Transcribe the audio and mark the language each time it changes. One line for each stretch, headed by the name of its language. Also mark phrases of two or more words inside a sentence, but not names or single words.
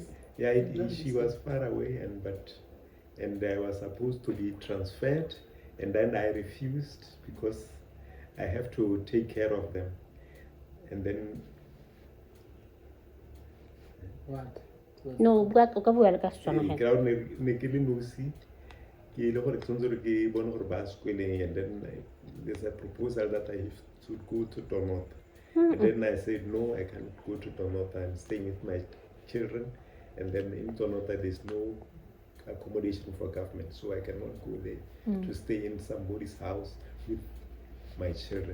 English: Yeah, she was far away, and I was supposed to be transferred, and then I refused because I have to take care of them. And then What?
Tswana: No, but o ka bua le ka Setswana ke ra ne ke le nosi ke ile gore tsontse ke bone gore ba sekoleng,
English: and then there's a proposal that I should go to Donota. And then I said, no, I can't go to Donota. I'm staying with my children. And then in Donota, there's no accommodation for government, so I cannot go there to stay in somebody's house with my children.